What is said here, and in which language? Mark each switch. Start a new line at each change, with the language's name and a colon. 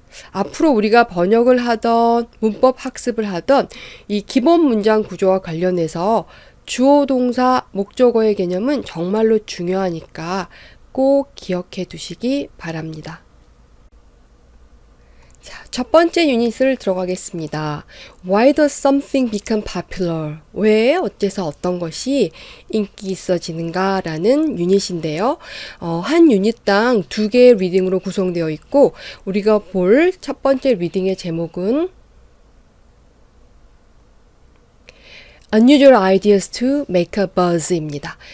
Korean: 앞으로 우리가 번역을 하던 문법 학습을 하던 이 기본 문장 구조와 관련해서 주어, 동사, 목적어의 개념은 정말로 중요하니까 꼭 기억해 두시기 바랍니다. 자, 첫 번째 유닛을 들어가겠습니다.
English: Why does something become popular?
Korean: 왜 어째서 어떤 것이 인기 있어지는가? 라는 유닛인데요. 한 유닛당 2개의 리딩으로 구성되어 있고 우리가 볼 첫 번째 리딩의 제목은
English: Unusual ideas to make a buzz
Korean: 입니다.